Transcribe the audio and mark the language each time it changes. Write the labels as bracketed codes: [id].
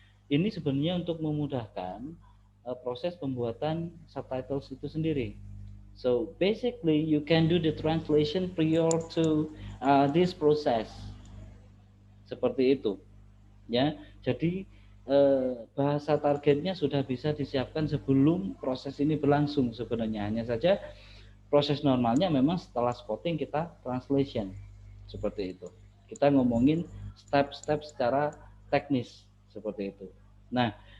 [id] Ini sebenarnya untuk memudahkan proses pembuatan subtitles itu sendiri. [en] So basically you can do the translation prior to this process. [id] Seperti itu. Ya. Jadi bahasa targetnya sudah bisa disiapkan sebelum proses ini berlangsung sebenarnya. Hanya saja proses normalnya memang setelah spotting kita translation. Seperti itu. Kita ngomongin step-step secara teknis seperti itu. Nah,